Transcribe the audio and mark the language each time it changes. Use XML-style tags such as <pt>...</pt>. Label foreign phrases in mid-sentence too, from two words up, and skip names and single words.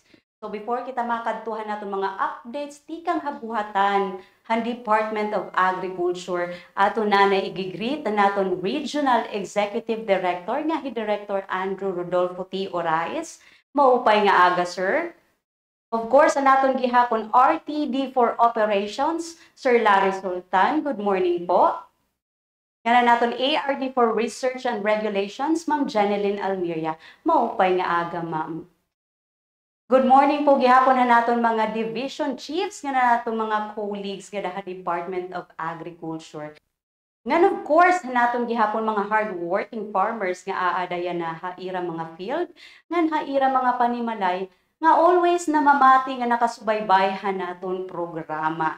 <war>So before kita makadtuhan nato mga updates tikang habuhatan han Department of Agriculture ato na igigreet naton Regional Executive Director nga hi Director Andrew Rodolfo T. Orais. Maupay nga aga sir.</war> <en>Of course</en> <war>naton gihapon RTD for Operations Sir Larry Sultan.</war> <en>Good morning po.</en> <war>Nga naton ARD for Research and Regulations Ma'am Jeneline Almiria. Maupay nga aga ma'am.</war> <en>Good morning po</en> <war>gihapon na naton mga</war> <en>division chiefs</en> <war>nga naton mga colleagues nga sa Department of Agriculture. Ngan of course naton gihapon mga</war> <en>hardworking farmers</en> <war>nga aadayan na haira mga field, ngan haira mga panimalay nga always namamati nga nakasubaybay naton programa.</war>